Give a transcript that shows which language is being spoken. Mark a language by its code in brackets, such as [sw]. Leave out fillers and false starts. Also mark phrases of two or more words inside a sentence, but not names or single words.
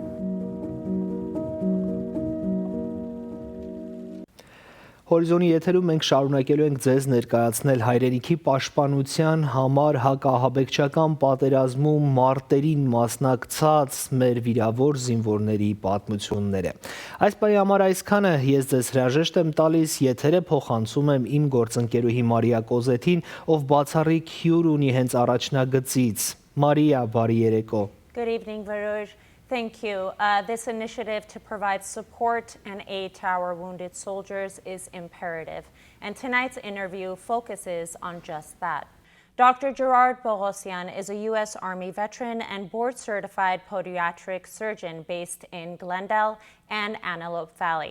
[hy] Հորիզոնի եթերում մենք շարունակելու ենք ձեզ ներկայացնել հայրենիքի պաշտպանության համար հակահաբեկչական պատերազմում մարտերին մասնակցած մեր վիրավոր զինվորների պատմությունները։ Այս պահի համար այսքանը, ես ձեզ հրաժեշտ եմ տալիս, եթերը փոխանցում եմ իմ գործընկերուհի Մարիա Կոզեթին, ով բացառիկ հյուր ունի հենց առաջնագծից։ Մարիա, բարի երեկո։ [en] Good evening, Vruir. Thank you. This initiative to provide support and aid to our wounded soldiers is imperative, and tonight's interview focuses on just that. Dr. Borrosian is a U.S. Army veteran and board-certified podiatric surgeon based in Glendale and Antelope Valley.